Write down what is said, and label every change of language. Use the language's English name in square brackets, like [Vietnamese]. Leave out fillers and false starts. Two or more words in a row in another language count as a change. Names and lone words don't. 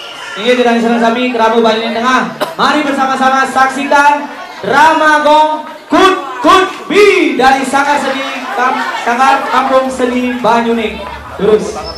[Indonesian] Ini tidak Sami Kerabu Bali Tengah. Mari bersama-sama saksikan drama Gong Kut Bi dari Sanggar Kampung Seni Banyuning. Terus.